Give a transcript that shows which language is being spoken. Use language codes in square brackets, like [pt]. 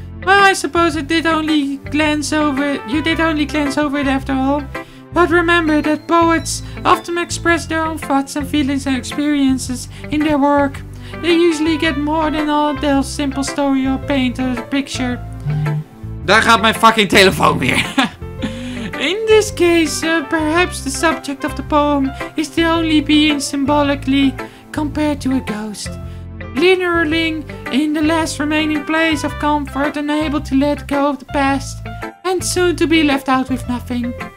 [en] Well, I suppose you did only glance over it after all. But remember that poets often express their own thoughts and feelings and experiences in their work. they usually get more than all the simple story or paint a picture. [nl] Daar gaat mijn fucking telefoon weer. [en] In this case, perhaps the subject of the poem is the only being symbolically compared to a ghost. Lingering in the last remaining place of comfort, unable to let go of the past, and soon to be left out with nothing.